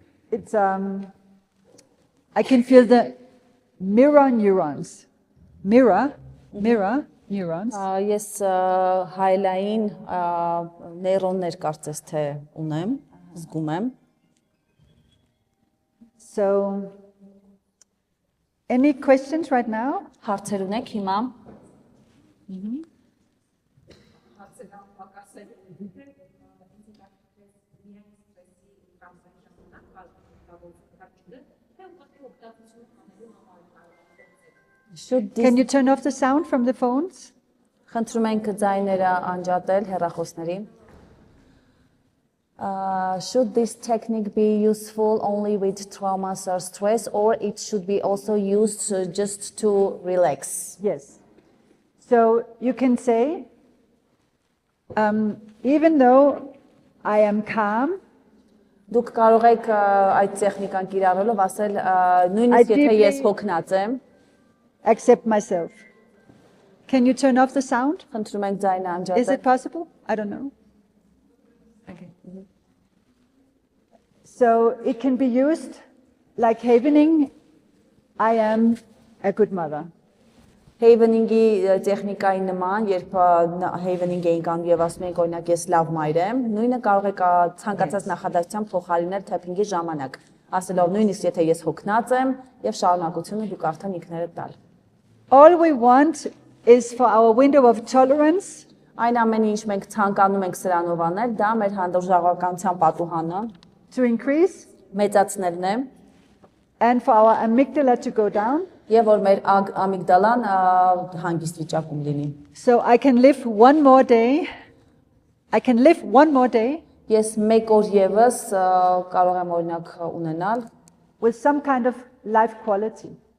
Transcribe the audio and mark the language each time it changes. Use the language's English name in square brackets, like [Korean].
[English] It's I can feel the mirror neurons. Mirror neurons. [Armenian] Ես հայլային նեյրոններ կարծես թե ունեմ, զգում եմ։ [English] So any questions right now? [Armenian] Հարցեր ունեք հիմա։ [English] Can you turn off the sound from the phones? [Armenian] Խնդրում ենք ձայները անջատել հեռախոսների։ [English] Should this technique be useful only with traumas or stress, or it should be also used just to relax? Yes. So you can say, even though I am calm, [Armenian] Դուք կարող եք այդ տեխնիկան կիրառելով ասել նույնիսկ եթե ես հոգնած եմ, [English] accept myself. Can you turn off the sound? [Armenian] խնդրում ենք ձայնը անջատել։ [English] Is it possible? I don't know. Okay. So it can be used like havening, I am a good mother. [Armenian] Havening-ի տեխնիկայի նման, երբ havening էինք անում եւ ասում ենք օրինակ ես լավ մայր եմ, նույնը կարող եք ցանկացած նախադասության փոխարինել tapping-ի ժամանակ, ասելով նույնիսկ եթե ես հոգնած եմ եւ շարունակությունը դուք արդեն ինքներդ տալ։ [English] All we want is for our window of tolerance [Armenian] Այն ամենը ինչ մենք ցանկանում ենք սրանով անել, դա մեր հանդուրժողականության պատուհանը [English] to increase [Armenian] մեծացնելն է [English] and for our amygdala to go down. [Armenian] եւ որ մեր ամիգդալան հանգիստ վիճակում լինի։ [English] So I can live one more day. I can live one more day [Armenian] Ես մեկ օր եւս կարող եմ օրինակ ունենալ [English] with some kind of life quality.